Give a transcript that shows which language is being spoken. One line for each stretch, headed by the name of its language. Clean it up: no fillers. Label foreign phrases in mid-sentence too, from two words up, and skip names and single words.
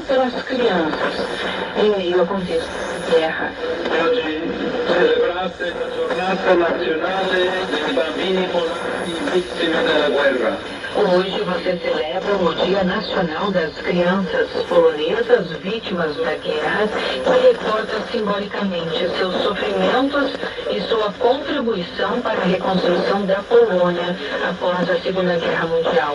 Portuguese: das crianças em meio ao contexto de guerra.
Italian: Oggi celebrate la giornata nazionale dei bambini polacchi vittime della guerra.
Portuguese: Hoje você celebra o Dia Nacional das Crianças Polonesas Vítimas da Guerra e recorda simbolicamente seus sofrimentos e sua contribuição para a reconstrução da Polônia após a Segunda Guerra Mundial.